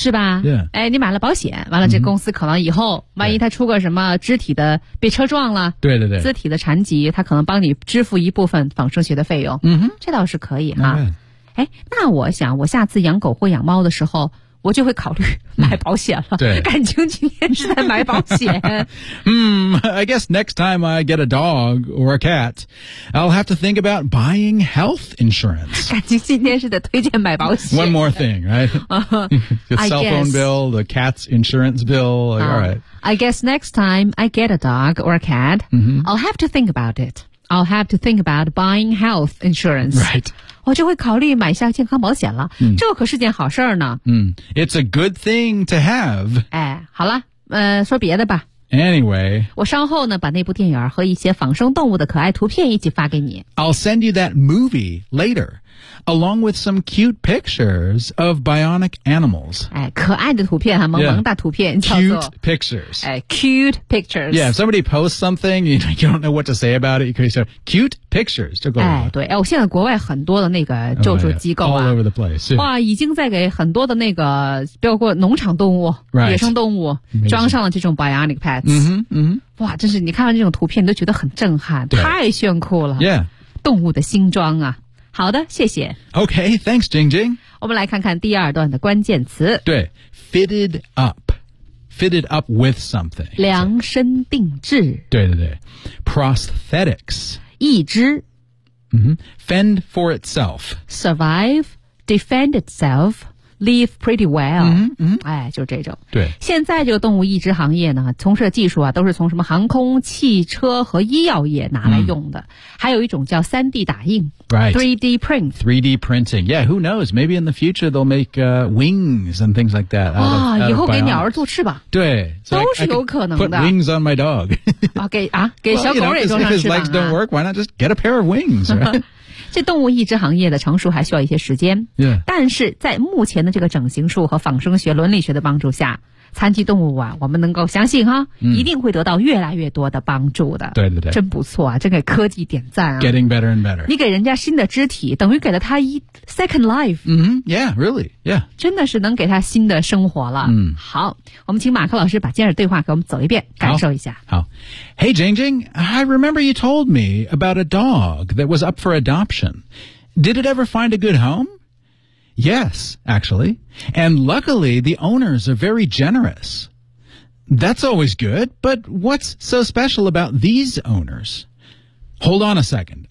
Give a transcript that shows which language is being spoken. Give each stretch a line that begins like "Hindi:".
Chinese: 是吧
English: ？Yeah.
Chinese: 哎，你买了保险，完了这公司可能以后万一他出个什么肢体的被车撞了，对对对，肢体的残疾，他可能帮你支付一部分仿生学的费用。这倒是可以哈。哎，那我想我下次养狗或养猫的时候。我就会考虑买保险了。对，感情今天是在买保险。
English: I guess next time I get a dog or a cat, I'll have to think about buying health insurance.
Chinese: 感情今天是在推荐买保险。
English: One more thing, right? The cell phone bill, the cat's insurance bill. Like, all right. I guess next time I get a dog or a cat, I'll have to think about it. I'll have to think about buying health insurance. Right.
Chinese: 我就会考虑买下健康保险了、这可是件好事儿呢。
English: It's a good thing to have.
Chinese: 哎，好了，说别的吧。
English: Anyway,
Chinese: 我稍后呢把那部电影和一些仿生动物的可爱图片一起发给你。
English: I'll send you that movie later, along with some cute pictures of bionic animals.
Chinese: 哎，可爱的图片啊，萌萌大图片、
English: Cute pictures. 哎 ，cute pictures. Yeah, if somebody posts something, you don't know what to say about it, you can say cute pictures
Chinese: 就够了。哎，对，哎，我现在国外很多的那个救助机构啊、
English: all over the place.
Chinese: 哇，已经在给很多的那个包括农场动物、野生动物、装上了这种 bionic pads. 哇，真是你看完这种图片都觉得很震撼，太炫酷了。
English: Yeah.
Chinese: 动物的新装啊。好的，谢谢。
English: Okay, thanks, Jing Jing.
Chinese: 我们来看看第二段的关键词。对
English: ,fitted up. Fitted up with something.
Chinese: 量身定制。对对对。Prosthetics. 义肢。
English: Fend for itself. Survive, defend itself, live pretty well.
Chinese: 哎，就这种。对。现在这个动物义肢行业呢，从事的技术啊，都是从什么航空、汽车和医药业拿来用的。还有一种叫 3D 打印。
English: Right. 3D print. 3D printing. Yeah, who knows? Maybe in the future they'll make, wings and things like that.
Chinese: 啊、以后给鸟儿做翅膀。对。 So、都是有可能的。
English: Put wings on my dog.
Chinese: 啊给啊给小狗也做上翅膀、啊。
English: If his legs don't work, why not just get a pair of wings, right?
Chinese: 这动物义肢行业的成熟还需要一些时间。
English: Yeah.
Chinese: 但是在目前的这个整形术和仿生学伦理学的帮助下残疾动物啊我们能够相信哈、一定会得到越来越多的帮助的。对对对。真不错啊真给科技点赞啊。
English: Getting better and better.
Chinese: 你给人家新的肢体等于给了他一
English: second life. Yeah, really, yeah.
Chinese: 真的是能给他新的生活了。好我们请马克老师把今日对话给我们走一遍感受一下。好。
English: Hey, Jing Jing, I remember you told me about a dog that was up for adoption. Did it ever find a good home? Yes, actually. And luckily, the owners are very generous. That's always good, but what's so special about these owners? Hold on a second.